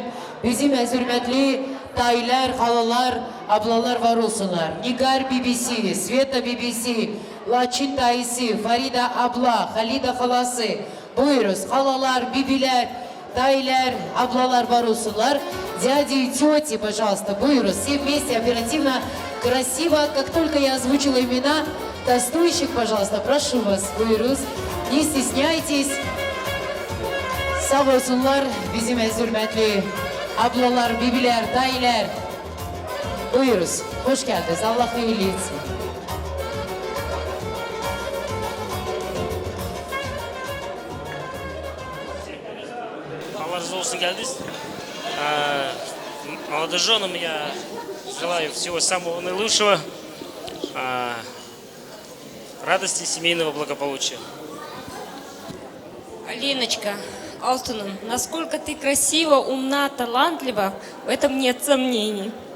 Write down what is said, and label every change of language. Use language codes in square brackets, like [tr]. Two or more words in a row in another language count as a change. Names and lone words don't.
[az] Bizim hürmetli dayılar, halalar, ablalar var olsunlar. Nigar BBC, Sveta BBC, Laçin dayısı, Farida abla, Halida halası. Buyuruz, halalar, bibiler, dayılar, ablalar var olsunlar. [ru] Дяди и тети, пожалуйста, бюрус, все вместе, оперативно, красиво. Как только я озвучила имена тостующих, пожалуйста, прошу вас, buyuruz, не стесняйтесь. [az] Sağ olsunlar bizim hürmetli ablalar, bibiler, dayılar. Buyuruz, hoş geldiniz, Allah hayırlı etsin. Allah razı olsun geldiniz. [ru] Молодоженам я желаю всего самого наилучшего, радости, семейного благополучия. Алиночка, Алтуном, насколько ты красива, умна, талантлива, в этом нет сомнений.